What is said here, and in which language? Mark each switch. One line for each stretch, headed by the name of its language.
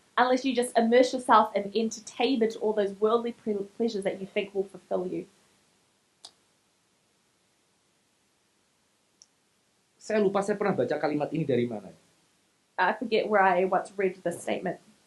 English: Unless you just immerse yourself in entertainment, all those worldly pleasures that you think will fulfill you.
Indonesian: Saya lupa saya pernah baca kalimat ini dari mana.
English: I forget where I once read this statement.